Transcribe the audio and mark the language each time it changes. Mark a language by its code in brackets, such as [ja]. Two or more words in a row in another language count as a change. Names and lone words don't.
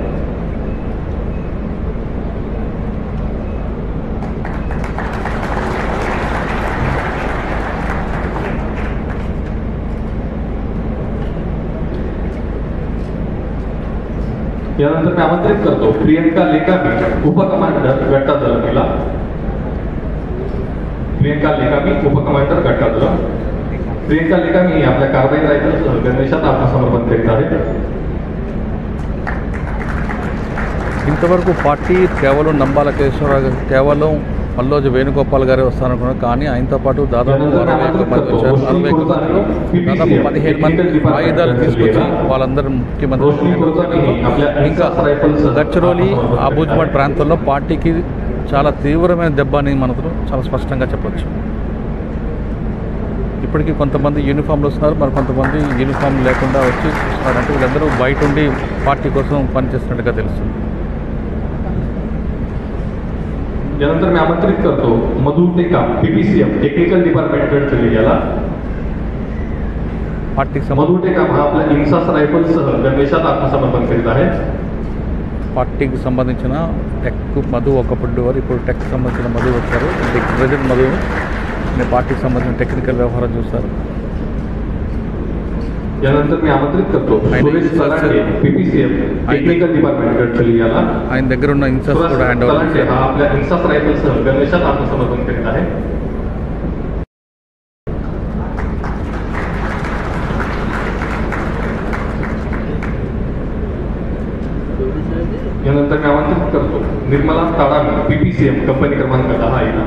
[mr] यानंतर मी आमंत्रित करतो प्रियंका लेकामी उपकमांडर गट्टा दलमीला. प्रियंका लेकामी उपकमांडर गट्टा दल. प्रियंका लेकामी आपल्या कार्बाईन रायफलसह गणवेशात आत्मसमर्पण करीत आहे. [te] ఇంతవరకు పార్టీ కేవలం నంబాల కేశవరావు కేవలం పల్లోజు వేణుగోపాల్ గారే వస్తారనుకున్నారు. కానీ ఆయనతో పాటు దాదాపు 61 మంది వచ్చారు. 61 మందిలో దాదాపు 15 మంది ఆయుధాలు తీసుకొచ్చి వాళ్ళందరూ ముఖ్యమంత్రి. ఇంకా గడ్చిరోలి అబూజ్మఠ్ ప్రాంతంలో పార్టీకి చాలా తీవ్రమైన దెబ్బ అని మనం చాలా స్పష్టంగా చెప్పచ్చు. ఇప్పటికీ కొంతమంది యూనిఫామ్లు వస్తున్నారు, మరి కొంతమంది యూనిఫామ్ లేకుండా వచ్చి చూస్తున్నారు. అంటే వీళ్ళందరూ బయట ఉండి పార్టీ కోసం పనిచేస్తున్నట్టుగా తెలుస్తుంది. [mr] यानंतर मी आमंत्रित करतो मधु टेकाम PPCM [en] technical department [mr] गडचिरोली याला. मधु टेकाम हा आपल्या इन्सास रायफलसह गणवेशात आत्मसमर्पण करीत आहे. [te] పార్టీకి సంబంధించిన టెక్ మధు ఒకప్పుడు వారు, ఇప్పుడు టెక్ సంబంధించిన మధు వచ్చారు. ప్రెసిడెంట్ మధు పార్టీకి సంబంధించిన టెక్నికల్ వ్యవహారం చూస్తారు. [mr] यानंतर मी आमंत्रित करतो सुरेश सरांडे PPCM [en] technical department [mr] गडचिरोली याला. [te] ఆయన దగ్గర ఉన్న ఇన్సాస్ కూడా [en] hand over [te] చేశారు. [mr] हा आपल्या इन्सास रायफलसह गणवेशात आत्मसमर्पण करीत आहे. यानंतर मी आमंत्रित करतो निर्मला ताडामी PPCM कंपनी क्रमांक 10 याला.